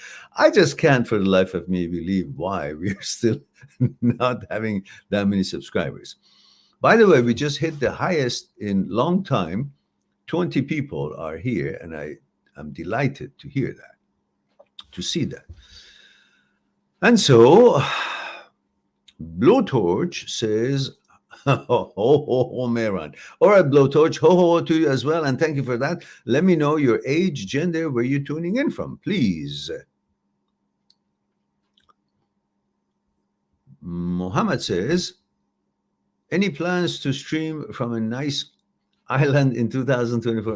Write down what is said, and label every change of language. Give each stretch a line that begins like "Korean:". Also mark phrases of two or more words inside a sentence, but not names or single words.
English: I just can't for the life of me believe why we're still not having that many subscribers. By the way, we just hit the highest in long time. 20 people are here, and I'm delighted to hear that, to see that. And so Blowtorch says, ho, ho, ho, Mehran. All right, Blowtorch, ho, ho, ho to you as well, and thank you for that. Let me know your age, gender, where you're tuning in from, please. Mohammed says, any plans to stream from a nice island in 2024?